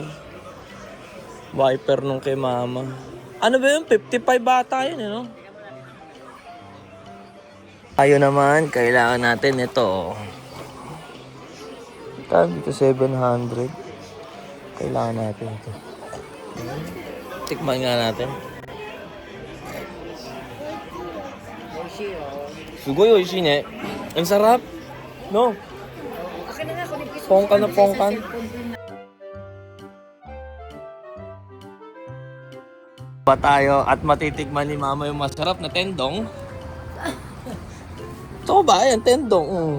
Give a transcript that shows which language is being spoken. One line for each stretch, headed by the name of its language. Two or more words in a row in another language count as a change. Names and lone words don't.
Filipino: Wiper nung kay mama. Ano ba yun? 55 bata yun, no? Tayo naman, kailangan natin ito. Dito 700. Kailangan natin ito. Tikman nga natin.
Japanese: すごいおいしいね.
Filipino: Ang sarap. No? Pongkan na pongkan. Pa tayo at matitikman ni mama yung masarap na tendong. Ito ba? Yan, tendong.